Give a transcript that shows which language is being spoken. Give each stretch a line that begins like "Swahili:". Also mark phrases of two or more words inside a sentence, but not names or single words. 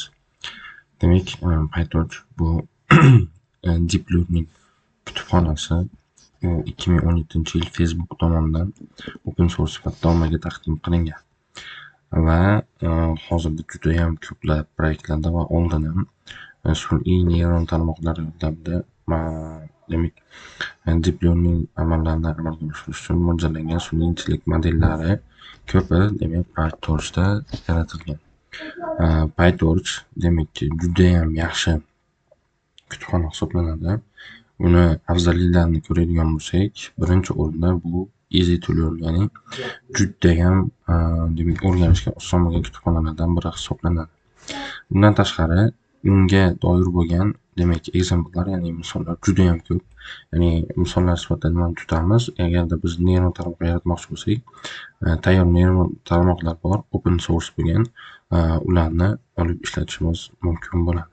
Uzbek: Demak, PyTorch bu
English: Deep Learning
Uzbek: kutubxonasi 2017-yil Facebook tomonidan
English: open source
Uzbek: sifatida ommaga taqdim qilingan va hozirda juda ham ko'plab proyektlarda va oldin ham sun'iy neyron tarmoqlar yordamida demak
English: deep learning
Uzbek: amallarini amalga oshirish uchun mo'ljallangan sun'iy intellekt modellari ko'pi demak PyTorchda yaratilgan. PyTorch demak juda ham yaxshi kutubxona hisoblanadi. Uni afzalliklarini ko'radigan bo'lsak, birinchi o'rinda bu
English: easy to learn,
Uzbek: ya'ni juda ham demak o'rganishga oson bo'lgan kutubxonalardan biri hisoblanadi. Bundan tashqari unga doir bo'lgan demak ekzemplar, ya'ni misollar juda ham ko'p. Ya'ni misollar sifatida nimani tutamiz? Agarda biz neyron tarmoq yaratmoqchi bo'lsak, tayyor neyron tarmoqlar bor,
English: open source
Uzbek: bo'lgan, ularni olib ishlatishimiz mumkin bo'ladi.